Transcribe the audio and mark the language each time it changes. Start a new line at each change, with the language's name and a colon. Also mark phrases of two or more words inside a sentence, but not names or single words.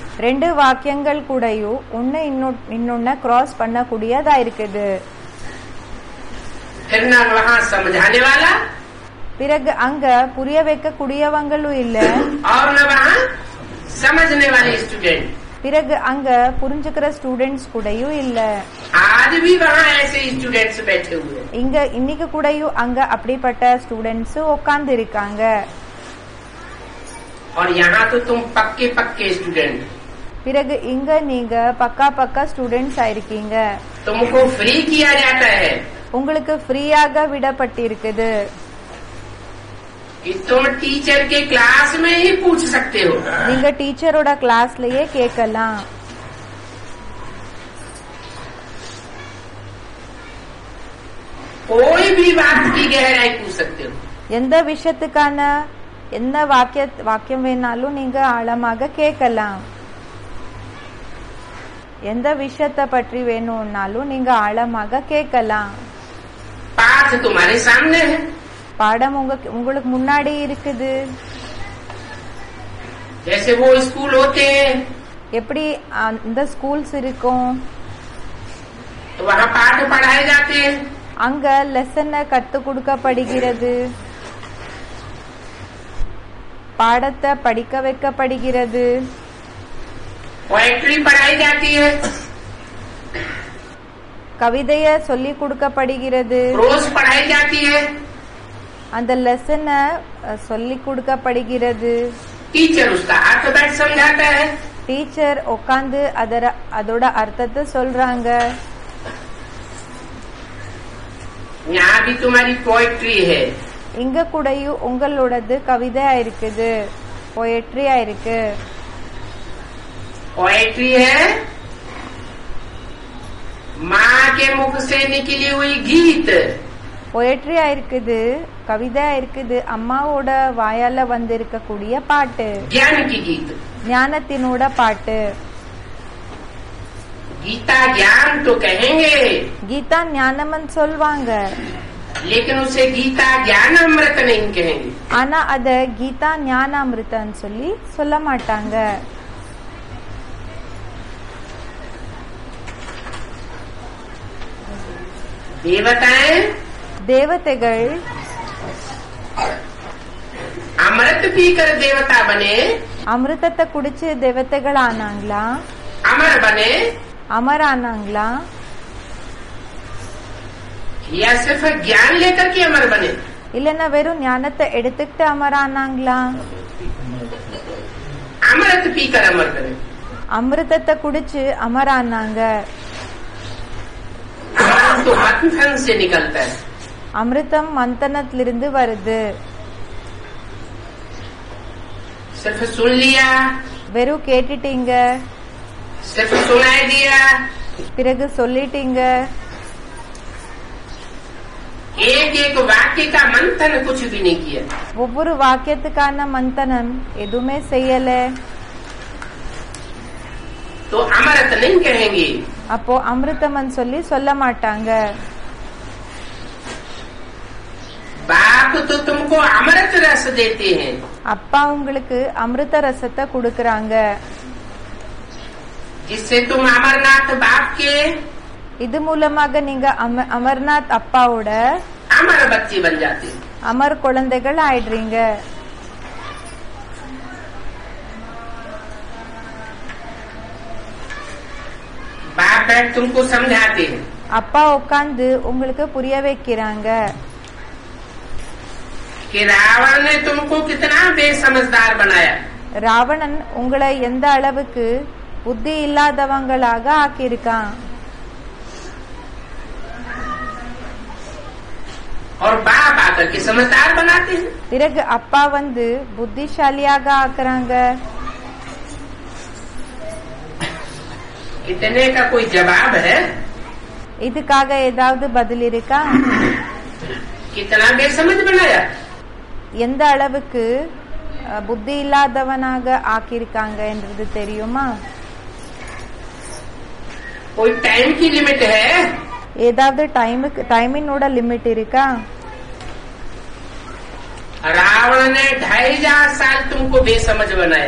Tamil: ரெண்டு வாக்கியங்கள் கூடயும் ஒன்னு இன்னொன்னு கிராஸ் பண்ணக்கூடியதா இருக்குது.
Hindi: फिर न वहाँ समझाने वाला,
Tamil: பிறகு அங்க புரிய வைக்க கூடியவங்களும் இல்ல,
Hindi: और न वहाँ समझने वाले स्टूडेंट।
Tamil: பிறகு அங்க புரிஞ்சுக்கிற ஸ்டூடெண்ட்ஸ் கூடயும் இல்ல.
Hindi: आज भी वहाँ ऐसे स्टूडेंट्स बैठे हुए हैं।
Tamil: இங்க இன்னைக்கு கூடயும் அங்க அப்படிப்பட்ட ஸ்டூடெண்ட்ஸ் உட்கார்ந்து இருக்காங்க.
Hindi: और यहाँ तो तुम पक्के पक्के स्टूडेंट।
Tamil: பிறகு இங்க நீங்க பக்கா ஸ்டூடெண்ட்ஸ் ஆயிருக்கீங்க.
Hindi: तुमको फ्री किया जाता है
Tamil: உங்களுக்கு ஃப்ரீயாக விடப்பட்டிருக்குது.
Hindi: कि तुम टीचर के क्लास में ही पूछ सकते हो।
Tamil: நீங்க டீச்சரோட கிளாஸ்லயே கேட்கலாம்.
Hindi: कोई भी बात की गहराई पूछ सकते हो।
Tamil: எந்த விஷயத்துக்கான என்ன வாக்கியம் வேணாலும் நீங்க ஆழமாக கேட்கலாம். எந்த விஷயத்தை பற்றி வேணும்னாலும் நீங்க ஆழமாக கேட்கலாம்.
Hindi: पाठ तुम्हारे सामने है।
Tamil: பாடம் உங்களுக்கு முன்னாடி இருக்குது.
Hindi: जैसे वो स्कूल होते हैं,
Tamil: எப்படி இந்த ஸ்கூல்ஸ் இருக்கும்,
Hindi: तो वहाँ पाठ पढ़ाए जाते हैं।
Tamil: அங்க லெசன் கத்து கொடுக்கப்படுகிறது, பாடத்தை படிக்க வைக்கப்படுகிறது,
Hindi: पोएट्री पढ़ाई जाती है,
Tamil: கவிதைய சொல்லி கொடுக்கப்படுகிறது,
Hindi: प्रोज पढ़ाई जाती है।
Tamil: அந்த லெசனை சொல்லி கொடுக்கப்படுகிறது.
Hindi: टीचर उसका अर्थ बैठ समझाता है।
Tamil: டீச்சர் உட்காந்து அதோட அர்த்தத்தை சொல்றாங்க.
Hindi: यहाँ भी तुम्हारी पोएट्री है।
Tamil: இங்க கூடயும் உங்களோடது கவிதையா இருக்குது, போயட்ரியா இருக்கு.
Hindi: पोएट्री है माँ के मुख से निकली हुई गीत।
Tamil: போயட்ரியா இருக்குது, கவிதையா இருக்குது, அம்மாவோட வாயால வந்து இருக்கக்கூடிய பாட்டு,
Hindi: ज्ञान की गीत।
Tamil: ஞானத்தினோட பாட்டு.
Hindi: गीता ज्ञान तो कहेंगे,
Tamil: கீதா ஞானம்னு சொல்வாங்க,
Hindi: लेकिन उसे गीता ज्ञान अमृत नहीं कहेंगे।
Tamil: ஆனா அத கீதா ஞானாமிருதன்னு சொல்லி சொல்ல மாட்டாங்க.
Hindi: देवताएं
Tamil: தேவதைகள்
Hindi: अमृत पीकर देवता बने,
Tamil: அமிர்தத்தை குடிச்சு தேவதைகள் ஆனாங்களா,
Hindi: अमर बने,
Tamil: அமர் ஆனாங்களா,
Hindi: या सिर्फ ज्ञान लेकर के अमर बने।
Tamil: இல்லன்னா வெறும் ஞானத்தை எடுத்துக்கிட்டு அமர் ஆனாங்களா,
Hindi: अमृत पीकर अमर बने।
Tamil: அமிர்தத்தை குடிச்சு அமர் ஆனாங்க.
Hindi: अमृत तो मंथन से निकलता है।
Tamil: அமிர்தம் மந்தனத்திலிருந்து வருது.
Hindi: सिर्फ सुन लिया,
Tamil: வெறும் கேட்டுட்டீங்க,
Hindi: सिर्फ सुनाई दिया,
Tamil: பிறகு சொல்லிட்டீங்க,
Hindi: एक एक वाक्य का मंथन कुछ भी नहीं किया,
Tamil: ஒவ்வொரு வாக்கியத்துக்கான மந்தனம் எதுவுமே செய்யல,
Hindi: तो अमृत नहीं कहेंगे।
Tamil: அப்போ அமிர்தம்னு சொல்லி சொல்ல மாட்டாங்க.
Hindi: बाप तो तुमको अमृत रस देते हैं,
Tamil: அப்பா உங்களுக்கு அமிர்த ரசத்தை கொடுக்கறாங்க.
Hindi: जिससे तुम अमरनाथ बाप के
Tamil: இது மூலமாக நீங்க அமர்நாத் அப்பாவோட
Hindi: अमर बच्चे बन जाते हैं।
Tamil: அமர் குழந்தைகள் ஆயிடுறீங்க.
Hindi: बाप बैठ तुमको समझाते हैं,
Tamil: அப்பா உட்கார்ந்து உங்களுக்கு புரிய வைக்கிறாங்க.
Hindi: कि रावण ने तुमको कितना बेसमझदार बनाया।
Tamil: ராவணன் உங்களை எந்த அளவுக்கு புத்தி இல்லாதவங்களாக ஆக்கியிருக்கான்.
Hindi: और बाप आकर के समझदार बनाते हैं।
Tamil: பிறகு அப்பா வந்து புத்திசாலியாக ஆக்குறாங்க.
Hindi: इतने का कोई जवाब है?
Tamil: இதுக்காக ஏதாவது பதில் இருக்கா?
Hindi: कितना बेसमझ बनाया।
Tamil: எந்த அளவுக்கு புத்தி இல்லாதவனாக ஆக்கியிருக்காங்க என்றது தெரியுமா?
Hindi: कोई टाइम की लिमिट है?
Tamil: ஏதாவது டைமினோட லிமிட் இருக்கா?
Hindi: रावण ने 2500 साल तुमको बेसमझ बनाया।